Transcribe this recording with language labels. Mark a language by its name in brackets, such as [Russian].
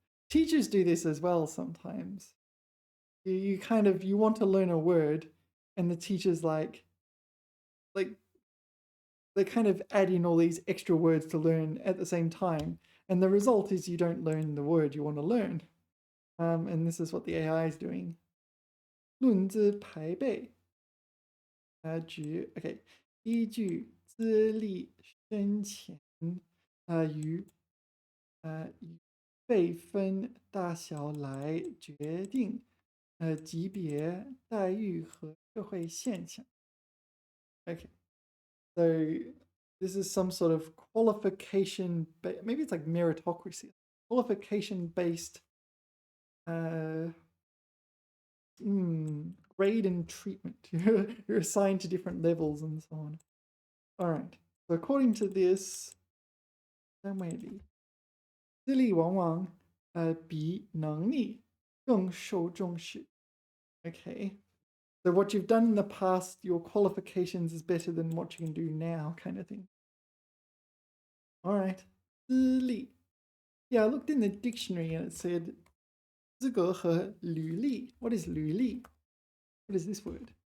[English] Teachers do this as well sometimes. You kind of you want to learn a word, and the teacher's like they kind of add in all these extra words to learn at the same time, and the result is you don't learn the word you want to learn. And this is what the AI is doing. [Chinese] 论资排辈.Okay. 依据资历深浅与辈分大小来决定级别待遇和社会现象. [English] Okay, so this is some sort of qualification, maybe it's like meritocracy, qualification based grade and treatment. You're assigned to different levels and so on. All right, so according to this, [Chinese] 单位里资历往往比能力更受重视. [English] Okay, so what you've done in the past, your qualifications is better than what you can do now, kind of thing. All right, 资历. Yeah, I looked in the dictionary and it said [Chinese] 资格和履历. [English] What is 履历?What is this word?